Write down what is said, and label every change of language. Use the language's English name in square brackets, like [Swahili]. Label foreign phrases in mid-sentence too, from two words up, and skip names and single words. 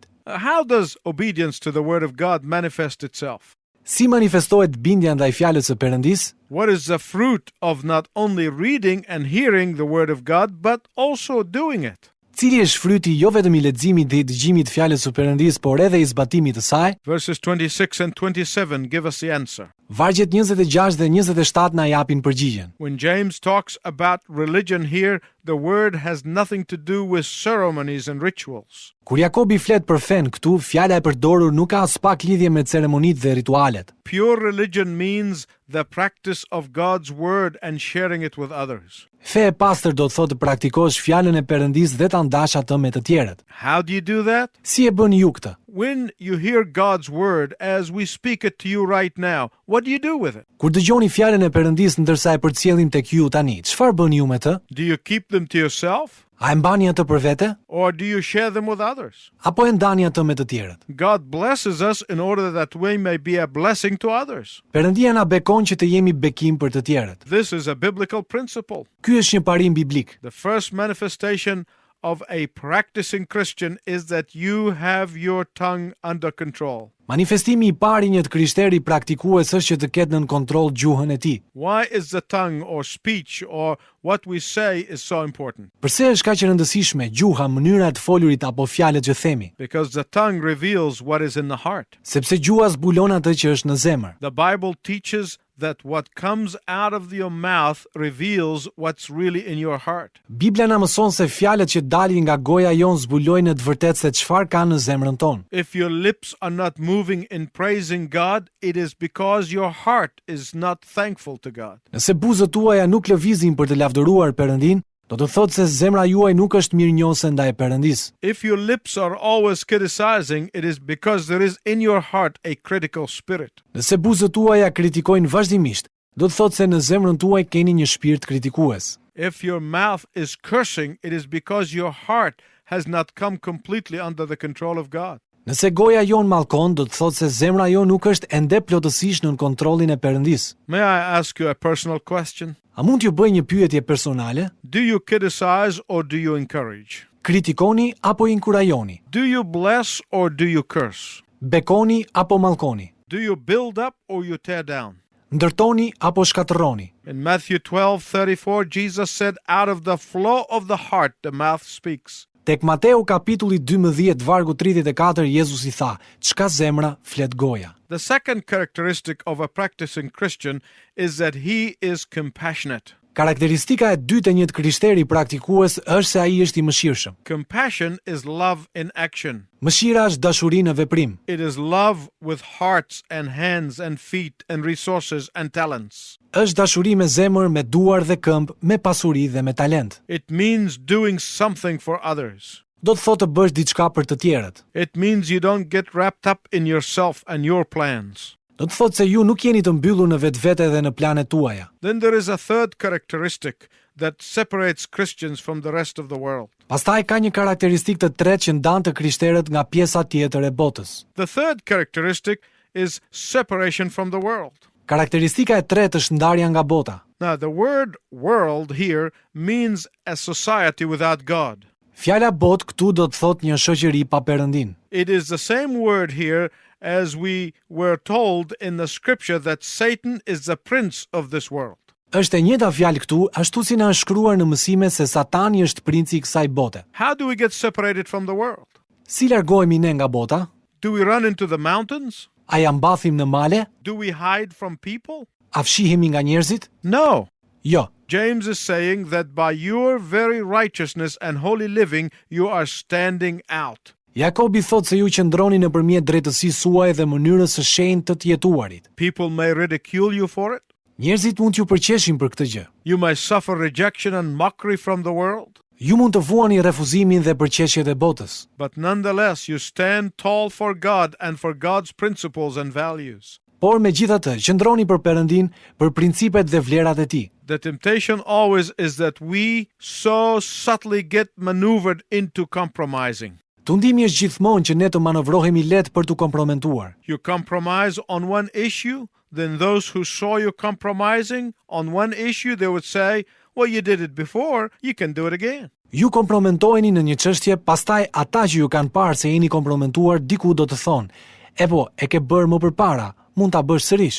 [English] How does obedience to the word of God manifest itself? [Albanian] Si manifestohet bindja ndaj fjalës së Perëndis? [English] What is the fruit of not only reading and hearing the word of God, but also doing it? [Albanian] Cili është fryti jo vetëm i leximit dhe i dëgjimit të fjalës së Perëndis, por edhe i zbatimit të saj? [English] Verses 26 and 27 give us the answer. [Albanian] Vargjet 26 dhe 27 na japin përgjigjen. [English] When James talks about religion here, the word has nothing to do with ceremonies and rituals. [Albanian] Kur Jakobi flet për fen këtu, fjala e përdorur nuk ka as pak lidhje me ceremonitë dhe ritualet. [English] Pure religion means the practice of God's word and sharing it with others. [Albanian] Fe e pastër do të thotë të praktikosh fjalën e Perëndisë dhe ta ndash atë me të tjerët. [English] How do you do that? [Albanian] Si e bëni ju këtë? [English] When you hear God's word as we speak it to you right now, what do you do with it? [Albanian] Kur dëgjoni fjalën e Perëndisë ndërsa e përcjellim tek ju tani, çfarë bëni ju me të? [English] Do you keep them to yourself? [Albanian] A e mbani atë për vete? [English] Or do you share them with others? [Albanian] Apo e ndani atë me të tjerët? [English] God blesses us in order that we may be a blessing to others. [Albanian] Perëndia na bekon që të jemi bekim për të tjerët. [English] This is a biblical principle. [Albanian] Ky është një parim biblik. [English] The first manifestation of a practicing Christian is that you have your tongue under control. [Albanian] Manifestimi I parë I një të krishteri praktikues është që të ketë nën kontroll gjuhën e tij. [English] Why is the tongue or speech or what we say is so important? [Albanian] Përse është kaq e rëndësishme gjuha, mënyra e të folurit apo fjalët që themi? [English] Because the tongue reveals what is in the heart. [Albanian] Sepse gjuha zbulon atë që është në zemër. [English] The Bible teaches that what comes out of your mouth reveals what's really in your heart. [Albanian] Bibla na mëson se fjalët që dalin nga goja jon zbulojnë në të vërtetë se çfarë ka në zemrën tonë. [English] If your lips are not moving in praising God, it is because your heart is not thankful to God. [Albanian] Nëse buzët tuaja nuk lëvizin për të lavdëruar Perëndin, do të thotë se zemra juaj nuk është mirënjohëse ndaj Perëndisë. [English] If your lips are always criticizing, it is because there is in your heart a critical spirit. [Albanian] Nëse buzët tuaja kritikojnë vazhdimisht, do të thotë se në zemrën tuaj keni një shpirt kritikues. [English] If your mouth is cursing, it is because your heart has not come completely under the control of God. [Albanian] Nëse goja jon mallkon, do të thotë se zemra jon nuk është ende plotësisht nën kontrollin e Perëndisë. [English] May I ask you a personal question? [Albanian] A mund t'ju bëj një pyetje personale? [English] Do you criticize or do you encourage? [Albanian] Kritikoni apo inkurajoni? [English] Do you bless or do you curse? [Albanian] Bekoni apo mallkoni? [English] Do you build up or you tear down? [Albanian] Ndërtoni apo shkatërroni? [English] In Matthew 12:34, Jesus said, out of the flow of the heart the mouth speaks. [Albanian] Tek Mateu kapitulli 12 vargu 34 Jezus I tha, çka zemra flet goja. [English] The second characteristic of a practicing Christian is that he is compassionate. [Albanian] Karakteristika e dytë e një krishteri praktikues është se ai është I mëshirshëm. [English] Compassion is love in action. [Albanian] Mëshira është dashuri në veprim. [English] It is love with hearts and hands and feet and resources and talents. [Albanian] Është dashuri me zemër, me duar dhe këmbë, me pasuri dhe me talent. [English] It means doing something for others. [Albanian] Do të thotë të bësh diçka për të tjerët. [English] It means you don't get wrapped up in yourself and your plans. [Albanian] Do të thotë se ju nuk jeni të mbyllur në vetvete dhe në planet tuaja. [English] Then there is a third characteristic that separates Christians from the rest of the world. [Albanian] Pastaj ka një karakteristikë të tretë që ndan të krishterët nga pjesa tjetër e botës. [English] The third characteristic is separation from the world. [Albanian] Karakteristika e tretë është ndarja nga bota. [English] Now, the word world here means a society without God. [Albanian] Fjala bot këtu do të thotë një shoqëri pa Perëndin. [English] It is the same word here as we were told in the scripture that Satan is the prince of this world. [Albanian] Është e njëjta fjalë këtu, ashtu si na është shkruar në mësime se Satani është princi I kësaj bote. [English] How do we get separated from the world? [Albanian] Si largohemi ne nga bota? [English] Do we run into the mountains? [Albanian] A ja mbathim në male? [English] Do we hide from people? [Albanian] A fshihemi nga njerëzit? [English] No. [Albanian] Jo. [English] James is saying that by your very righteousness and holy living, you are standing out. [Albanian] Jakobi thot se ju qëndroni nëpërmjet drejtësisë suaj dhe mënyrës së shenjtë të të jetuarit. [English] People may ridicule you for it. [Albanian] Njerëzit mund t'ju përqeshin për këtë gjë. [English] You may suffer rejection and mockery from the world. [Albanian] Ju mund të vuani refuzimin dhe përqeshjet e botës. [English] But nonetheless, you stand tall for God and for God's principles and values. [Albanian] Por megjithatë, qëndroni për Perëndin, për principet dhe vlerat e Tij. [English] The temptation always is that we so subtly get maneuvered into compromising. [Albanian] Tundimi është gjithmonë që ne të manovrohemi lehtë për të komprometuar. [English] You compromise on one issue, then those who saw you compromising on one issue, they would say, well, you did it before, you can do it again. [Albanian] Ju kompromentoheni në një çështje, pastaj ata që ju kanë parë se jeni komprometuar diku do të thonë, e ke bërë më përpara, mund ta bësh sërish.